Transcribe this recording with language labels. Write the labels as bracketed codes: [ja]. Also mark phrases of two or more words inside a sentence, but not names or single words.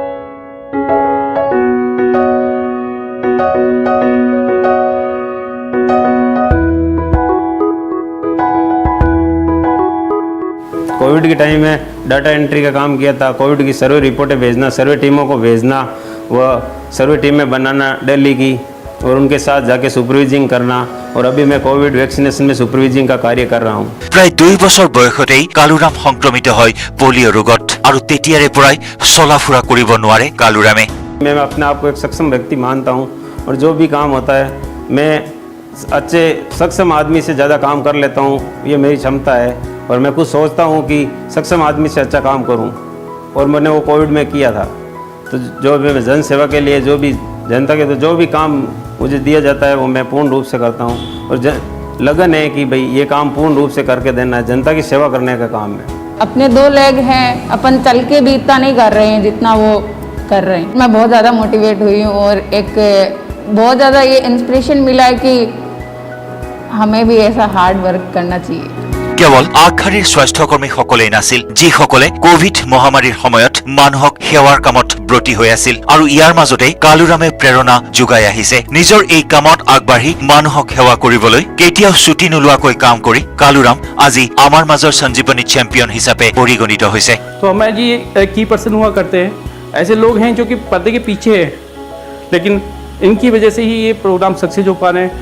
[hi] कोविड के टाइम में [en] data entry [hi] का काम किया था कोविड की सर्वे रिपोर्टें भेजना सर्वे टीमों को भेजना व सर्वे टीमें बनाना दिल्ली की और उनके साथ जाके सुपरवाइजिंग करना और अभी मैं कोविड वैक्सीनेशन में सुपरवाइजिंग का कार्य कर रहा हूँ [as] प्राय 2 বছৰ বয়সতেই কালুৰাম সংক্ৰমিত হয় পোলিও ৰোগত আৰু তেতিয়াৰে পৰাই চলাফুৰা কৰিব নোৱাৰে কালুৰামে [hi] मैं अपने आप को एक सक्षम व्यक्ति मानता हूँ और जो भी काम होता है मैं अच्छे सक्षम आदमी से ज़्यादा काम कर लेता हूँ ये मेरी क्षमता है और मैं कुछ सोचता हूँ कि सक्षम आदमी से अच्छा काम करूँ और मैंने वो कोविड में किया था तो जो भी मैं जन सेवा के लिए जो भी जनता के तो जो भी काम मुझे दिया जाता है वो मैं पूर्ण रूप से करता हूँ और लगन है कि भाई ये काम पूर्ण रूप से करके देना है जनता की सेवा करने का काम है अपने 2 लेग हैं अपन चल के भी इतना नहीं कर रहे हैं जितना वो कर रहे हैं मैं बहुत ज़्यादा मोटिवेट हुई हूँ और एक बहुत ज़्यादा ये इंस्पिरेशन मिला है कि हमें भी ऐसा [en] hard work [hi] करना चाहिए [as] কেৱল আগশাৰীৰ স্বাস্থ্যকৰ্মীসকলেই নাছিল যিসকলে কোভিড মহামাৰীৰ সময়ত মানুহক সেৱাৰ কামত ব্ৰতী হৈ আছিল আৰু ইয়াৰ মাজতে কালুৰামে প্ৰেৰণা যোগাই আহিছে নিজৰ এই কামত আগবাঢ়ি মানুহক সেৱা কৰিবলৈ কেতিয়াও ছুটি নোলোৱাকৈ কাম কৰি কালুৰাম আজি আমাৰ মাজৰ সঞ্জীৱনী চেম্পিয়ন হিচাপে পৰিগণিত হৈছে [hi] तो हमें जी की पर्सन हुआ करते हैं ऐसे लोग हैं जो कि पर्दे के पीछे है लेकिन इनकी वजह से ही ये प्रोग्राम सक्सेस हो पा रहे हैं